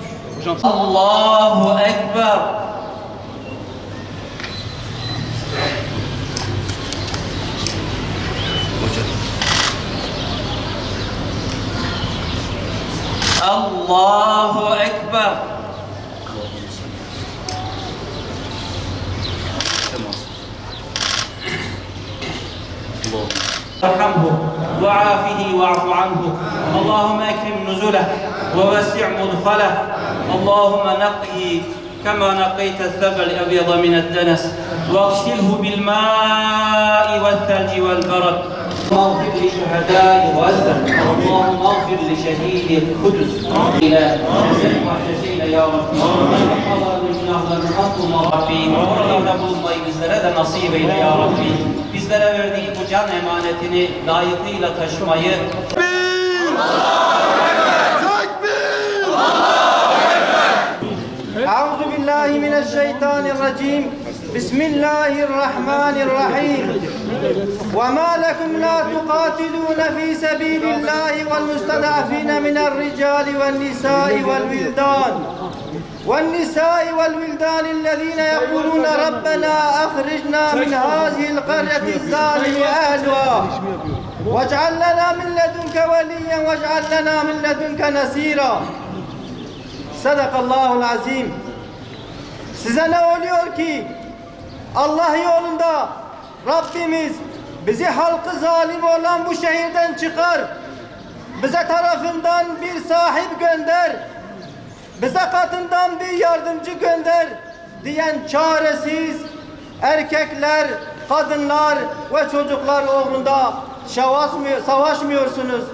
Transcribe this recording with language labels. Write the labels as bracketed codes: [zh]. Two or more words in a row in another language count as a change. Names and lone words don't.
[ar] الله أكبر. الله أكبر. ارحمه وعافه واعف عنه اللهم اكرم نزله ووسع مدخله اللهم نقه كما نقيت الثلج الابيض من الدنس واغسله بالماء والثلج والبرد اللهم اغفر لشهداء غزه اللهم اغفر لشهيد القدس الى وحشينا يا رب [tr] Allah'ın günahlarını affına Rabbim. Oralarda bulunmayı bizlere de nasip eyle ya Rabbi. Bizlere verdiği bu can emanetini layıkıyla taşımayı [ar] أعوذ بالله من الشيطان الرجيم بسم الله الرحمن الرحيم وما لكم لا تقاتلون في سبيل الله والمستضعفين من الرجال والنساء والولدان الذين يقولون ربنا أخرجنا من هذه القرية الظالم أهلها واجعل لنا من لدنك وليا واجعل لنا من لدنك نصيرا [tr] Sadakallahul azim. Size ne oluyor ki Allah yolunda Rabbimiz bizi halkı zalim olan bu şehirden çıkar. Bize tarafından bir sahip gönder. Bize katından bir yardımcı gönder diyen çaresiz erkekler, kadınlar ve çocuklar uğrunda savaşmıyorsunuz.